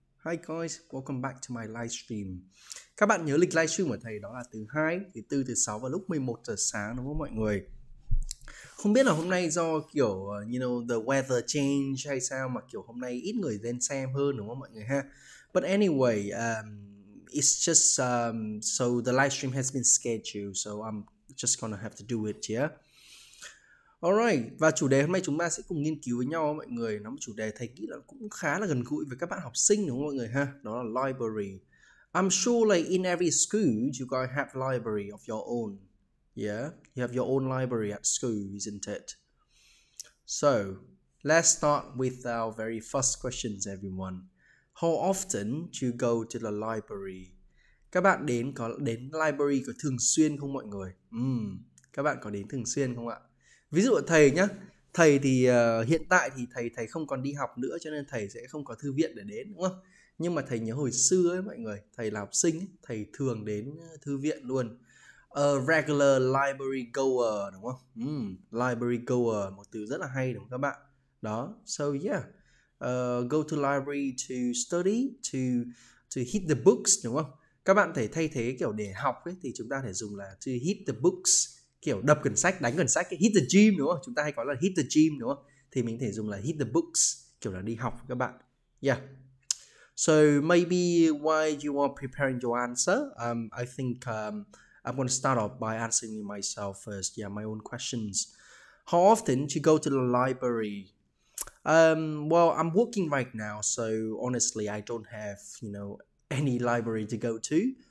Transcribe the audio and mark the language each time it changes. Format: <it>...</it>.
<en>Hi guys, welcome back to my livestream.</en> <vi>Các bạn nhớ lịch livestream của thầy đó là thứ 2, thứ 4, thứ 6 vào lúc 11 giờ sáng đúng không mọi người? Không biết là hôm nay do kiểu</vi> <en>you know the weather change</en> <vi>hay sao mà kiểu hôm nay ít người lên xem hơn đúng không mọi người ha?</vi> <en>But anyway, it's just so the livestream has been scheduled, so I'm just gonna have to do it, yeah.</en> <vi>Alright, và chủ đề hôm nay chúng ta sẽ cùng nghiên cứu với nhau mọi người. Nó một chủ đề thầy nghĩ là cũng khá là gần gũi với các bạn học sinh đúng không mọi người ha? Đó là library.</vi> <en>I'm sure like in every school you guys have library of your own. Yeah, you have your own library at school, isn't it? So, let's start with our very first questions everyone. How often do you go to the library?</en> <vi>Các bạn đến library có thường xuyên không mọi người? Các bạn có đến thường xuyên không ạ? Ví dụ thầy nhá, thầy thì hiện tại thì thầy không còn đi học nữa cho nên thầy sẽ không có thư viện để đến đúng không? Nhưng mà thầy nhớ hồi xưa ấy mọi người, thầy là học sinh ấy, thầy thường đến thư viện luôn.</vi> <en>A regular library goer</en> <vi>đúng không? Library goer, một từ rất là hay đúng không các bạn? Đó,</vi> <en>so yeah, go to library to study, to hit the books</en> <vi>đúng không? Các bạn thể thay thế kiểu để học ấy thì chúng ta thể dùng là</vi> <en>to hit the books,</en> <vi>kiểu đập quyển sách, đánh quyển sách,</vi> <en>hit the gym</en> <vi>đúng không? Chúng ta hay có là hit the gym đúng không? Thì mình thể dùng là</vi> <en>hit the books,</en> <vi>kiểu là đi học các bạn.</vi> <en>Yeah. So maybe while you are preparing your answer, I think I'm going to start off by answering myself first. Yeah, my own questions. How often do you go to the library? Well, I'm working right now, so honestly, I don't have, you know, any library to go to.</en>